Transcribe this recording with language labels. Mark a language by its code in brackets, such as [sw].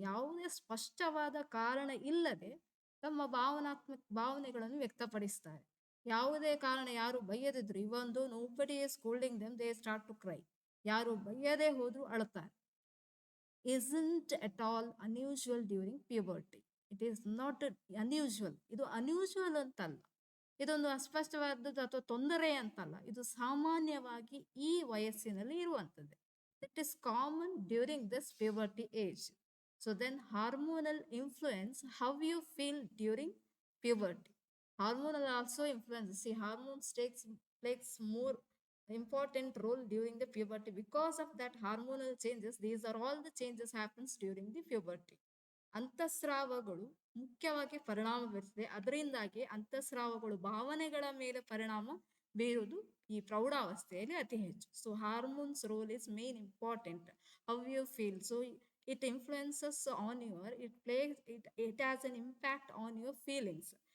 [kn] ಯಾವುದೇ ಸ್ಪಷ್ಟವಾದ ಕಾರಣ ಇಲ್ಲದೆ ತಮ್ಮ ಭಾವನೆಗಳನ್ನು ವ್ಯಕ್ತಪಡಿಸ್ತಾರೆ. ಯಾವುದೇ ಕಾರಣ, ಯಾರು ಬೈಯದಿದ್ರು, ಇವೊಂದು [en] Nobody is scolding them, they start to cry. [kn] ಯಾರು ಬೈಯದೇ ಹೋದ್ರು ಅಳುತ್ತಾರೆ. [en] isn't at all unusual during puberty. It is not unusual. [kn] ಇದು ಅನ್ಯೂಶುವಲ್ ಅಂತಲ್ಲ, ಇದೊಂದು ಅಸ್ಪಷ್ಟವಾದದ್ದು ಅಥವಾ ತೊಂದರೆ ಅಂತಲ್ಲ, ಇದು ಸಾಮಾನ್ಯವಾಗಿ ಈ ವಯಸ್ಸಿನಲ್ಲಿ ಇರುವಂಥದ್ದು. [en] It is common during this puberty age. So then hormonal influence how you feel during puberty. Hormonal also influences. See, hormones plays more important role during the puberty. Because of that hormonal changes, these are all the changes happens during the puberty. [kn] ಅಂತಸ್ರಾವಗಳು ಮುಖ್ಯವಾಗಿ ಪರಿಣಾಮ ಬೀರ್ತದೆ. ಅದರಿಂದಾಗಿ ಅಂತಸ್ರಾವಗಳು ಭಾವನೆಗಳ ಮೇಲೆ ಪರಿಣಾಮ ಬೀರುವುದು ಈ ಪ್ರೌಢಾವಸ್ಥೆಯಲ್ಲಿ ಅತಿ ಹೆಚ್ಚು. [en] So hormones role is main important. How you feel, so it influences on your, it has an impact on your feelings.